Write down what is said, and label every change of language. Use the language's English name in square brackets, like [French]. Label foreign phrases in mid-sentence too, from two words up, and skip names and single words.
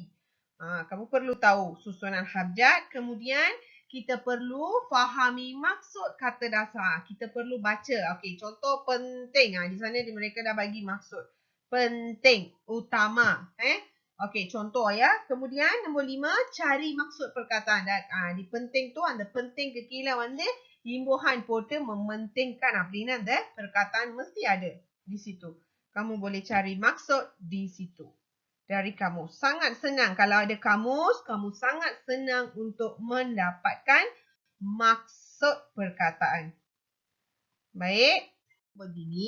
[Malay] Kamu perlu tahu susunan abjad. Kemudian kita perlu fahami maksud kata dasar. Kita perlu baca. Okey, contoh penting. Di sana mereka dah bagi maksud. Penting, utama. Okey, contoh ya. Kemudian nombor 5 cari maksud perkataan. Di penting tu அந்த penting ke [Tamil] கீழ வந்து [Malay] imbuhan போட்டு mementingkan [Tamil] அப்படினா அந்த [Malay] perkataan mesti ada di situ. Kamu boleh cari maksud di situ. Dari kamus. Sangat senang. Kalau ada kamus, kamu sangat senang untuk mendapatkan maksud perkataan. Baik. Begini.